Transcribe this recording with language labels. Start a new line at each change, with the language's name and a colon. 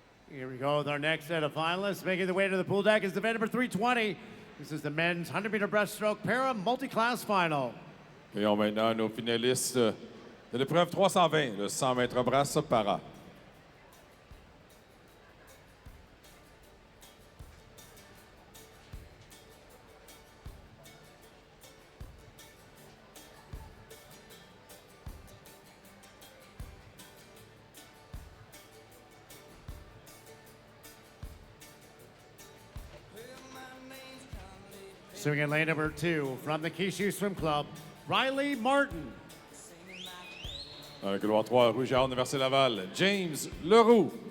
English: Here we go with our next set of finalists. Making the way to the pool deck is event number 320. This is the men's 100-meter breaststroke para multi-class final.
French: Accueillons maintenant nos finalistes de l'épreuve 320, le 100 mètres brasse para.
English: Swimming in lane number 2 from the Kishu Swim Club, Riley Martin.
French: Dans le couloir 3, Rouge à Université Laval, James Leroux.